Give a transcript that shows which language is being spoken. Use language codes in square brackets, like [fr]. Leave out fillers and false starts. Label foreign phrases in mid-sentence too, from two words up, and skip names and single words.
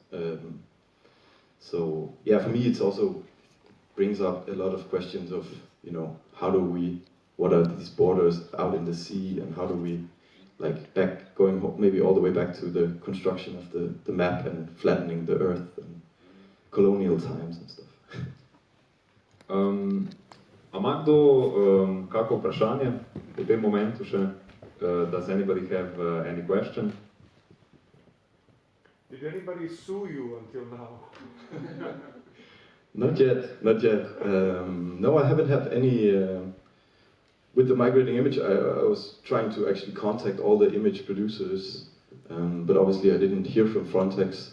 [en] So yeah, for me it's also brings up a lot of questions of, you know, how do we what are these borders out in the sea, and how do we, like, maybe all the way back to the construction of the map and flattening the earth and colonial times and stuff. [sl] A ima kdo kako vprašanje v tem momentu še? [en] Does anybody have any question? Did anybody sue you until now? Not yet, not yet. No, I haven't had any. With the migrating image, I was trying to actually contact all the image producers, but obviously I didn't hear from Frontex.